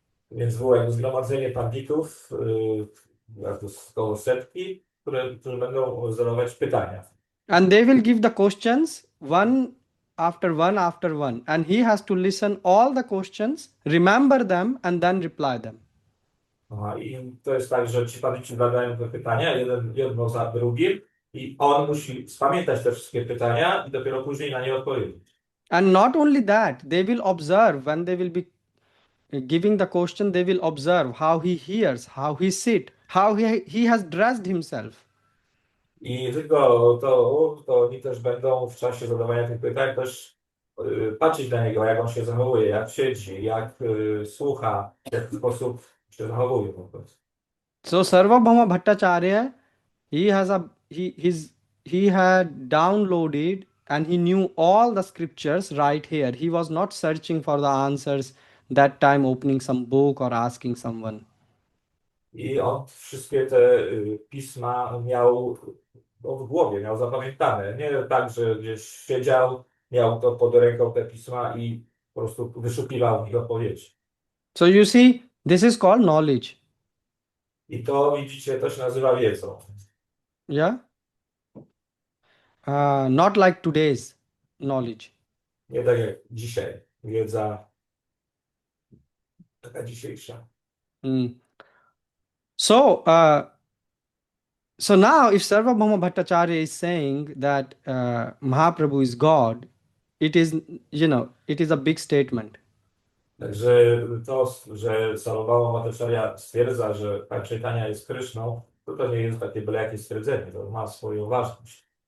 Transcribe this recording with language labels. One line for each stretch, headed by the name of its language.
Polish: Więc było zgromadzenie panditów, to około setki, którzy będą zadawać pytania.
English: And they will give the questions one after one after one. And he has to listen all the questions, remember them and then reply them.
Polish: Aha, i to jest tak, że ci pandyci zadają te pytania, jedno za drugim, i on musi spamiętać te wszystkie pytania i dopiero później na nie odpowiedzieć.
English: And not only that, they will observe when they will be giving the question, they will observe how he hears, how he sit, how he has dressed himself.
Polish: I tylko to oni też będą w czasie zadawania tych pytań też patrzeć na niego, jak on się zachowuje, jak siedzi, jak słucha, w jaki sposób się zachowuje po prostu.
English: So Sarvabhauma Bhattacharya, he had downloaded and he knew all the scriptures right here. He was not searching for the answers that time, opening some book or asking someone.
Polish: I on wszystkie te pisma miał w głowie, miał zapamiętane. Nie tak, że gdzieś siedział, miał to pod ręką te pisma i po prostu wyszukiwał w nich odpowiedzi.
English: So you see, this is called knowledge.
Polish: I to, widzicie, to się nazywa wiedzą.
English: Yeah? Not like today's knowledge.
Polish: Nie tak jak dzisiaj. Wiedza taka dzisiejsza.
English: So now if Sarvabhauma Bhattacharya is saying that Mahaprabhu is God, it is a big statement.
Polish: Także to, że Sarvabhauma Bhattacharya stwierdza, że Pan Chaitanya jest Kryszną, to nie jest takie byle jakie stwierdzenie, to ma swoją ważność.